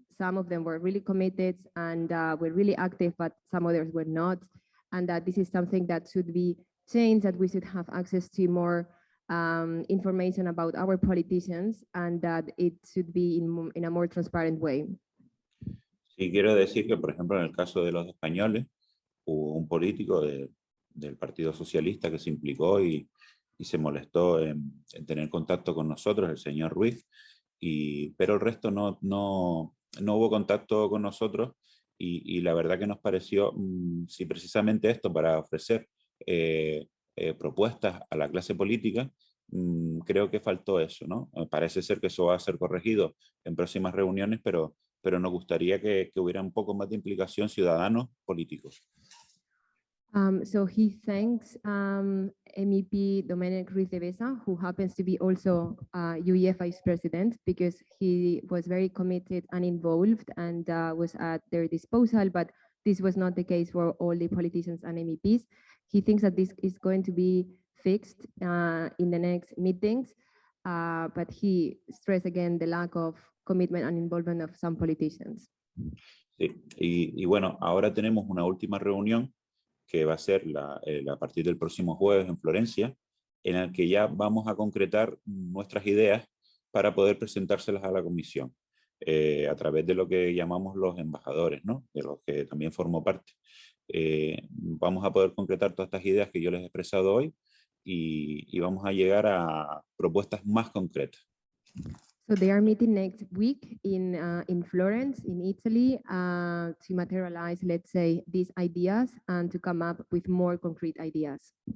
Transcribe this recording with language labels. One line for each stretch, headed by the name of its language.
English: Some of them were really committed and were really active, but some others were not. And that this is something that should be changed, that we should have access to more information about our politicians and that it should be in a more transparent way.
Spanish: Sí, quiero decir que, por ejemplo, en el caso de los españoles, hubo un político del Partido Socialista que se implicó y se molestó en tener contacto con nosotros, el señor Ruiz, pero el resto no hubo contacto con nosotros y la verdad que nos pareció, si precisamente esto para ofrecer propuestas a la clase política, creo que faltó eso, ¿no? Parece ser que eso va a ser corregido en próximas reuniones, pero nos gustaría que hubiera un poco más de implicación ciudadanos políticos.
English: So he thanks MEP Domenic Ruiz de Besa, who happens to be also UEF Vice President, because he was very committed and involved and was at their disposal, but this was not the case for all the politicians and MEPs. He thinks that this is going to be fixed in the next meetings, but he stressed again the lack of commitment and involvement of some politicians.
Spanish: Sí, y bueno, ahora tenemos una última reunión que va a ser a partir del próximo jueves en Florencia, en el que ya vamos a concretar nuestras ideas para poder presentárselas a la comisión, a través de lo que llamamos los embajadores, ¿no? De los que también formo parte. Vamos a poder concretar todas estas ideas que yo les he expresado hoy y vamos a llegar a propuestas más concretas.
English: So they are meeting next week in Florence, in Italy, to materialize, let's say, these ideas and to come up with more concrete ideas.